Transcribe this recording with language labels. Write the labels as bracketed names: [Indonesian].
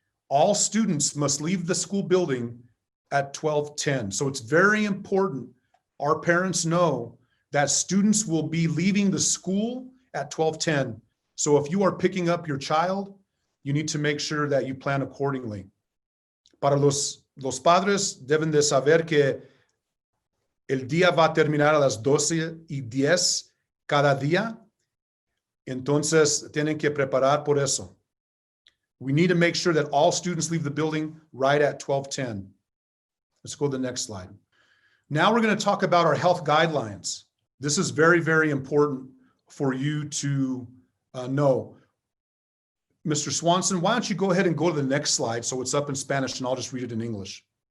[English] All students must leave the school building at 12:10. So it's very important our parents know that students will be leaving the school at 12:10. So if you are picking up your child, you need to make sure that you plan accordingly. [Spanish] Para los padres deben de saber que el día va a terminar a las 12:10 cada día. Entonces tienen que preparar por eso. [English] We need to make sure that all students leave the building right at 12:10. Let's go to the next slide. Now we're going to talk about our health guidelines. This is very, very important for you to know. Mr. Swanson, why don't you go ahead and go to the next slide so it's up in Spanish and I'll just read it in English.